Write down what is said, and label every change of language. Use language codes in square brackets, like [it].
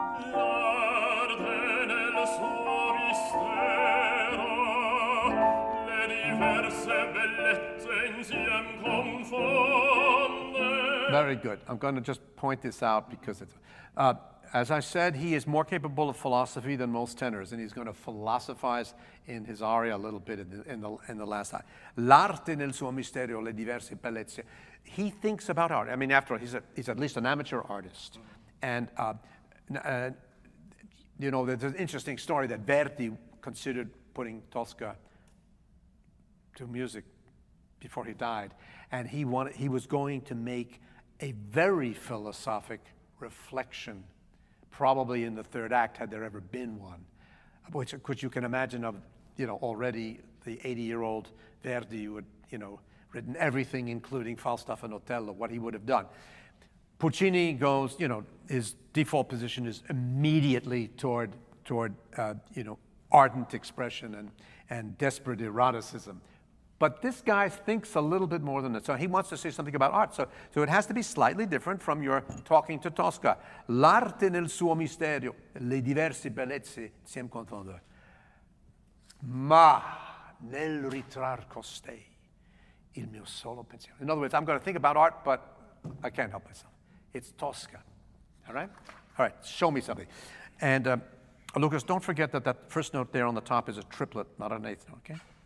[it] L'arte nel suo mistero, le diverse bellezze insiem confonde. [en] Very good. I'm going to just point this out because it's... as I said, he is more capable of philosophy than most tenors, and he's going to philosophize in his aria a little bit in the last line. [it] L'arte nel suo mistero, le diverse bellezze. [en] He thinks about art. I mean, after all, he's at least an amateur artist. And, you know, there's an interesting story that Verdi considered putting Tosca to music before he died. And he was going to make a very philosophic reflection, probably in the third act, had there ever been one, which you can imagine of, you know, already the 80-year-old Verdi would, you know, written everything, including Falstaff and Otello, what he would have done. Puccini goes, you know, his default position is immediately toward you know, ardent expression and desperate eroticism. But this guy thinks a little bit more than that. So he wants to say something about art. So it has to be slightly different from your talking to Tosca. [it] L'arte nel suo misterio, le diverse bellezze siem confonde. Ma nel ritrar costei, il mio solo pensiero. [en] In other words, I'm going to think about art, but I can't help myself. It's Tosca. All right? All right, show me something. And Lucas, don't forget that first note there on the top is a triplet, not an eighth note, okay?